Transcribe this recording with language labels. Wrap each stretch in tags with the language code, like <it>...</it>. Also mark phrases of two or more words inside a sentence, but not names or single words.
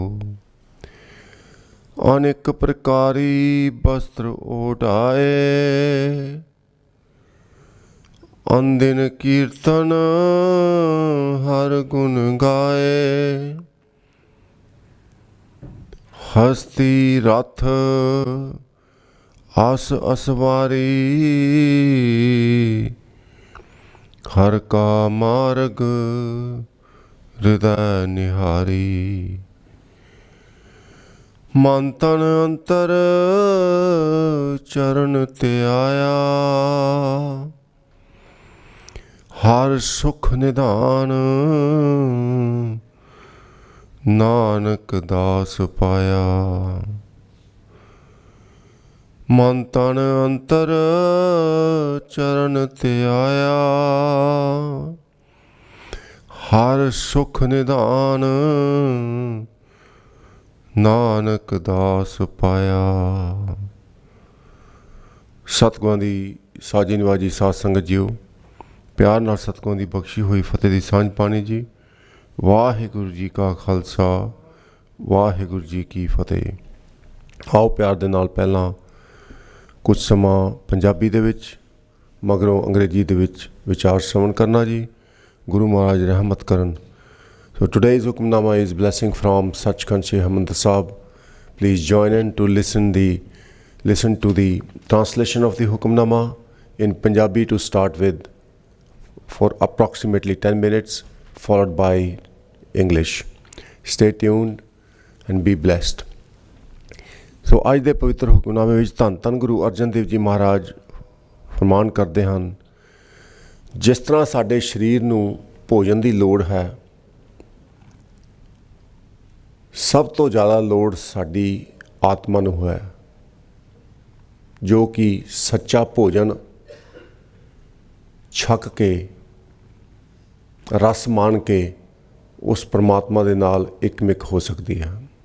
<pa>ਅਨਿਕ ਪ੍ਰਕਾਰੀ ਬਸਤ੍ਰ ਓਢਾਏ, ਅਨਦਿਨੁ ਕੀਰਤਨੁ ਹਰਿ ਗੁਨ ਗਾਏ। ਹਸਤੀ ਰਥ ਅਸੁ ਅਸਵਾਰੀ, ਹਰਿ ਕਾ ਮਾਰਗੁ ਰਿਦੈ ਨਿਹਾਰੀ। ਮਨ ਤਨ ਅੰਤਰਿ ਚਰਨ ਧਿਆਇਆ। ਹਰਿ ਸੁਖ ਨਿਧਾਨ ਨਾਨਕ ਦਾਸਿ ਪਾਇਆ। ਮਨ ਤਨ ਅੰਤਰਿ ਚਰਨ ਧਿਆਇਆ। ਹਰਿ ਸੁਖ ਨਿਧਾਨ ਨਾਨਕ ਦਾਸਿ ਪਾਇਆ। सतगुਰਾਂ ਦੀ ਸਾਜੀ ਨਿਵਾਜੀ ਸਾਧ ਸੰਗਤ ਜੀਓ, ਪਿਆਰ ਨਾਲ ਸਤਿਗੁਰਾਂ ਦੀ ਬਖਸ਼ੀ ਹੋਈ ਫਤਿਹ ਦੀ ਸਾਂਝ ਪਾਣੀ ਜੀ। ਵਾਹਿਗੁਰੂ ਜੀ ਕਾ ਖਾਲਸਾ, ਵਾਹਿਗੁਰੂ ਜੀ ਕੀ ਫਤਿਹ। ਆਓ ਪਿਆਰ ਦੇ ਨਾਲ ਪਹਿਲਾਂ ਕੁਝ ਸਮਾਂ ਪੰਜਾਬੀ ਦੇ ਵਿੱਚ, ਮਗਰੋਂ ਅੰਗਰੇਜ਼ੀ ਦੇ ਵਿੱਚ ਵਿਚਾਰ ਸ਼ਰਵਣ ਕਰਨਾ ਜੀ। ਗੁਰੂ ਮਹਾਰਾਜ ਰਹਿਮਤ ਕਰਨ।</pa> <en>So today's Hukamnama is blessing from Sachkhand Sri Harmandir Sahib. Please join in to listen to the translation of the Hukamnama in Punjabi to start with for approximately 10 minutes, followed by English. Stay tuned and be blessed.</en> <pa>ਸੋ ਅੱਜ ਦੇ ਪਵਿੱਤਰ ਹੁਕਮਨਾਮੇ ਵਿੱਚ ਧੰਨ ਧੰਨ ਗੁਰੂ ਅਰਜਨ ਦੇਵ ਜੀ ਮਹਾਰਾਜ ਫਰਮਾਨ ਕਰਦੇ ਹਨ, ਜਿਸ ਤਰ੍ਹਾਂ ਸਾਡੇ ਸਰੀਰ ਨੂੰ ਭੋਜਨ ਦੀ ਲੋੜ ਹੈ, ਸਭ ਤੋਂ ਜ਼ਿਆਦਾ ਲੋੜ ਸਾਡੀ ਆਤਮਾ ਨੂੰ ਹੈ, ਜੋ ਕਿ ਸੱਚਾ ਭੋਜਨ ਛਕ ਕੇ ਰਸ ਮਾਣ ਕੇ ਉਸ ਪਰਮਾਤਮਾ ਦੇ ਨਾਲ ਇੱਕਮਿਕ ਹੋ ਸਕਦੀ ਹੈ।</pa>